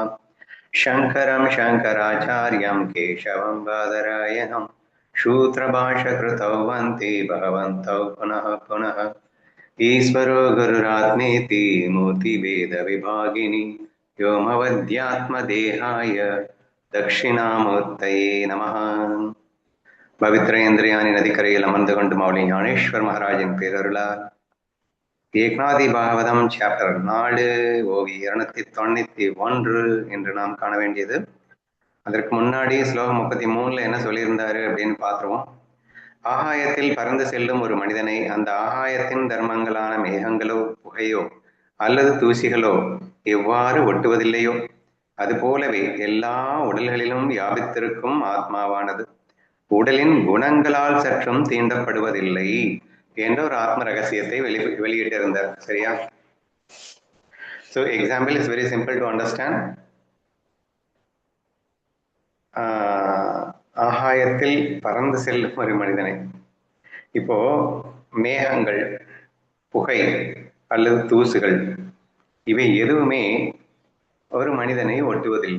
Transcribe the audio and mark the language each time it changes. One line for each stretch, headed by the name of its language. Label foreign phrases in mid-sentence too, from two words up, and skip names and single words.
Sanskrit: शङ्करं शङ्कराचार्यं केशवं बादरायणं सूत्रभाष्यकृतौ वन्दे भगवन्तौ पुनः पुनः। ईश्वरो गुरुरात्मेति मूर्तिभेदविभागिनि व्योमवद्यात्मदेहाय दक्षिणामूर्तये नमः।
Tamil: பவித்ர இந்திரியானி நதிக்கரையில் அமர்ந்து கொண்டு மௌலி ஞானேஸ்வர் மகாராஜின் பேரருளால் ஏக்நாதி பாகவதம் சாப்டர் 4 ஓவி 291 என்று நாம் காண வேண்டியது. அதற்கு முன்னாடி ஸ்லோகம் 33 என்ன சொல்லியிருந்தாரு அப்படின்னு பார்த்துருவோம். ஆகாயத்தில் பறந்து செல்லும் ஒரு மனிதனை அந்த ஆகாயத்தின் தர்மங்களான மேகங்களோ புகையோ அல்லது தூசிகளோ எவ்வாறு ஒட்டுவதில்லையோ அதுபோலவே எல்லா உடல்களிலும் வியாபித்திருக்கும் ஆத்மாவானது உடலின் குணங்களால் சற்றும் தீண்டப்படுவதில்லை என்ற ஒரு ஆத்ம ரகசியத்தை வெளியிட்டிருந்தார். சரியா?
English: So example is very simple to understand.
Tamil: ஆகாயத்தில் பறந்து செல்லும் ஒரு மனிதனை, இப்போ மேகங்கள், புகை அல்லது தூசுகள் இவை எதுவுமே ஒரு மனிதனை ஒட்டுவதில்லை.